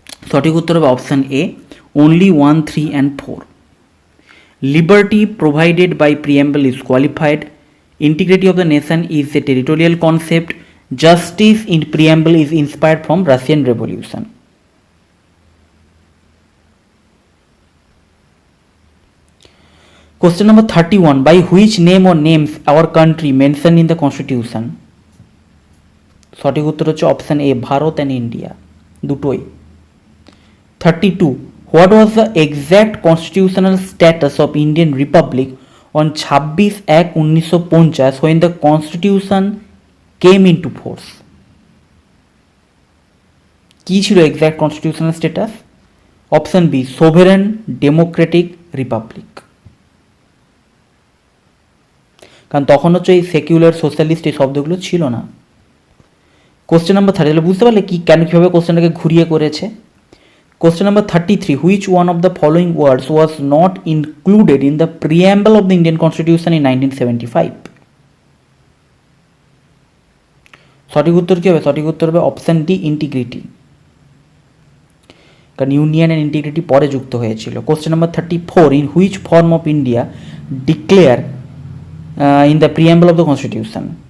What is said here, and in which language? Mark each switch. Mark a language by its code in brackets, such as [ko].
[bn] সঠিক উত্তর হবে option A, [en] only 1, 3 and 4. Liberty provided by preamble is qualified. Integrity of the nation is a territorial concept. Justice in preamble is inspired from Russian Revolution. Question number 31, by which name or names our country mentioned in the constitution? [bn] সঠিক উত্তর হচ্ছে option A, Bharat and India দুটোই। [en] 32, what was the exact constitutional status of Indian Republic on 26/1/1950 when the constitution came into force? [bn] কি ছিল exact constitutional status? Option B, সোভেরেন, Democratic, Republic. কারণ তখন হচ্ছে এই সেকুলার, সোশ্যালিস্ট এই শব্দগুলো ছিল না। কোশ্চেন নাম্বার 30, তাহলে বুঝতে পারলে কি কেন কীভাবে কোশ্চেনটাকে ঘুরিয়ে করেছে। [en] Question number 33, which one of the following words was not included in the preamble of the Indian Constitution in 1975? [bn] সঠিক উত্তর কি হবে? সঠিক উত্তর হবে অপশন ডি, ইন্টিগ্রিটি। কারণ ইউনিয়ন অ্যান্ড ইন্টিগ্রিটি পরে যুক্ত হয়েছিল। [en] Question number 34, in which form of India declare in the preamble of the constitution.